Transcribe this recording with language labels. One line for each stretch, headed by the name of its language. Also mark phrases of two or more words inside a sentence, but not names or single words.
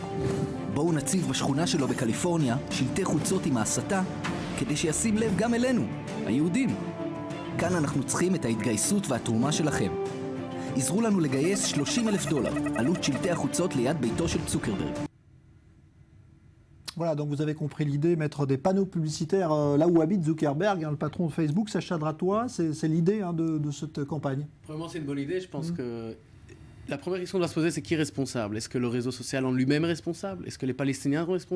Hebrew: בואו נציב בשכונה שלו בקליפורניה שלטי חוצות עם ההסתה, כדי שישים לב גם אלינו, היהודים. כאן אנחנו צריכים את ההתגייסות והתרומה שלכם. עזרו לנו לגייס $30,000, עלות שלטי החוצות ליד ביתו של צוקרברג.
French: Voilà, donc vous avez compris l'idée, mettre des panneaux publicitaires là où habite Zuckerberg, le patron de Facebook, Sacha Dratois, c'est l'idée de cette campagne. Premièrement, c'est une bonne idée. Je pense que la première question qu'on doit se poser, c'est qui est responsable? Est-ce que le réseau social en lui-même est responsable? Est-ce que les Palestiniens sont responsables?